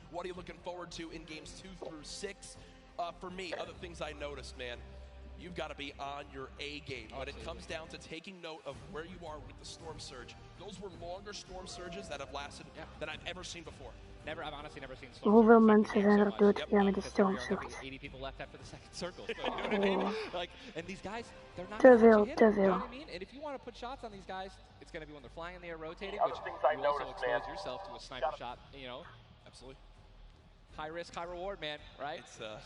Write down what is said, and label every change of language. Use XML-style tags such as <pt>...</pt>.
<en>What are you looking forward to in games 2 through 6? For me, other things I noticed, man, you've got to be on your A game. When it comes down to taking note of where you are with the storm surge, those were longer storm surges that have lasted than I've ever seen before. I've honestly never seen storm</en> <nl>Hoeveel mensen zijn er dood gegaan met de storm surge?</nl> <en>80 people left after the second circle. So, you know what I mean? Like, and these guys, they're not</en> <nl>te veel.</nl> <en>You know what I mean? And if you want to put shots on these guys, it's going to be when they're flying in the air, rotating, which you also expose yourself to a sniper shot. You know, absolutely. High risk, high reward, man. Right? It's,</en>